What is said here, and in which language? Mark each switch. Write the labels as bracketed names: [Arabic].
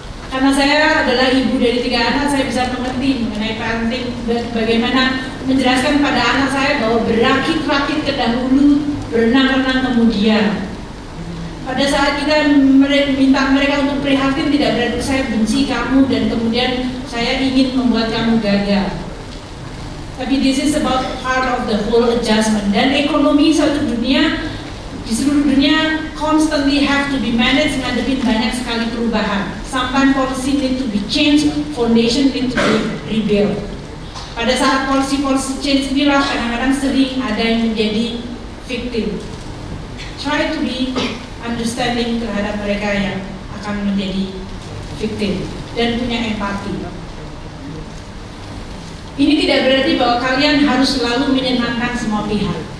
[Indonesian] Karena saya adalah ibu dari 3 anak, saya bisa mengerti mengenai parenting, bagaimana menjelaskan pada anak saya bahwa berakit-rakit ke dahulu, berenang-renang kemudian. Pada saat kita minta mereka untuk prihatin, tidak berarti saya benci kamu dan kemudian saya ingin membuat kamu gagal. [English] Tapi this is about part of the whole adjustment. [Indonesian] Dan ekonomi satu dunia, di seluruh dunia [English] constantly have to be managed, [Indonesian] ngadepin banyak sekali perubahan. [English] Sometimes policy need to be changed, foundation need to be rebuilt. [Indonesian] Pada saat policy change inilah kadang-kadang sering ada yang menjadi victim. [English] Try to be understanding [Indonesian] terhadap mereka yang akan menjadi victim dan punya empati. Ini tidak berarti bahwa kalian harus selalu menyenangkan semua pihak.